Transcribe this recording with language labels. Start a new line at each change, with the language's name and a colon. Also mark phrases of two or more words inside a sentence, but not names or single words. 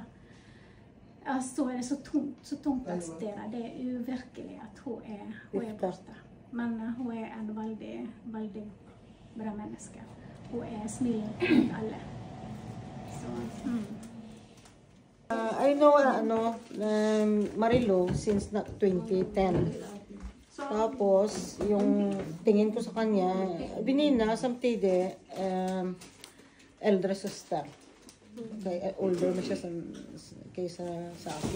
Swedish: Så är det så tomt att sitta. Det är ju verkligen att hon är borta. Men hon är en väldigt bra människa. Hon är smidig mot alla. Så,
English: I know Marilo since 2010.
Filipino: Tapos yung tingin ko sa kanya, Binina samtidig
English: elder sister.
Filipino: Kaya older na siya kaysa sa akin.